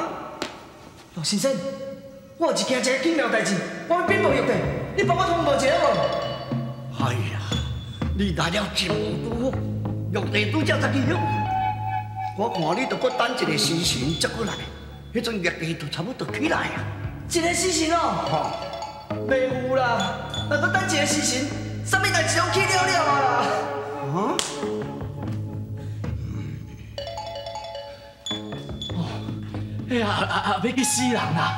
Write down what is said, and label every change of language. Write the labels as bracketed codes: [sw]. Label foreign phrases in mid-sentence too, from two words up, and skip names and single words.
[nan] 老先生，我有一件真紧要代志，我要禀报玉帝，你帮我通报一下无？哎呀，你来了真拄好，玉帝拄则才去了。我看你着搁等一个时辰才过来，迄阵玉帝就差不多起来啊。一个时辰哦，袂有啦，若搁等一个时辰，啥物代志拢去了啊啦。啊？哎呀，要去死人啦！